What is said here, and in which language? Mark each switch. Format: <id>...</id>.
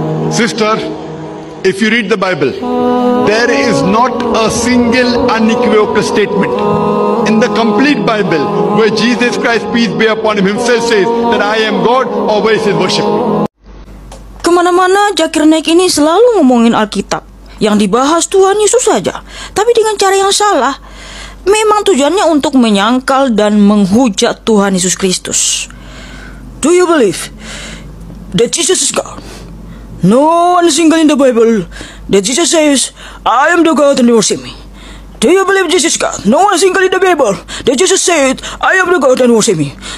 <en>Sister, if you read the Bible, there is not a single unequivocal statement in the complete Bible where Jesus Christ, peace be upon him, himself says that I am God or where he says worship me.</en> <id>Kemana-mana Zakir Naik ini selalu ngomongin Alkitab. Yang dibahas Tuhan Yesus saja, tapi dengan cara yang salah. Memang tujuannya untuk menyangkal dan menghujat Tuhan Yesus Kristus.</id> <en>Do you believe that Jesus is God? No one single in the Bible that Jesus says, I am the God and worship me. Do you believe Jesus is God? No one single in the Bible that Jesus said, I am the God and worship me.</en>